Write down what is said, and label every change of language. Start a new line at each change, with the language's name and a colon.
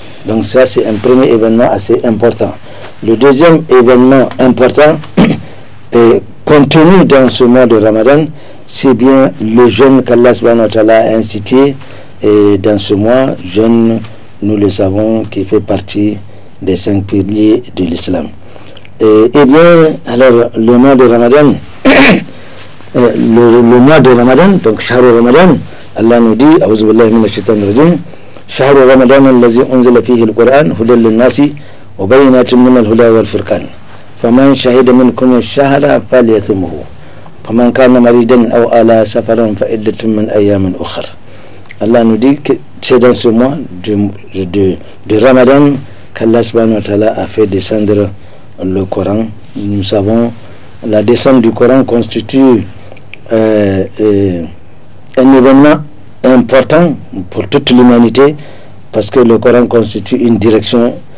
French: Donc ça, c'est un premier événement assez important. Le deuxième événement important est contenu dans ce mois de Ramadan, c'est bien le jeûne qu'Allah subhanahu wa ta'ala a incité. Et dans ce mois, jeûne, nous le savons, qui fait partie des 5 piliers de l'islam. Eh bien, alors, le mois de Ramadan, le mois de Ramadan, donc Shahr Ramadan, Allah nous dit,
Arabic: A'udhu billahi minash shaitanir rajim, شهر رمضان الذي أنزل فيه القرآن هدى للناس وبينات من الهدى والفرقان فمن شهد منكم الشهر فليصمه فمن كان مريضا أو على سفر فعدة من أيام أخرى.
French: Allah nous dit que c'est dans ce mois de Ramadan qu'Allah subhanahu wa ta'ala a fait descendre le Coran. Nous savons, la descente du Coran constitue un événement important pour toute l'humanité, parce que le Coran constitue une direction.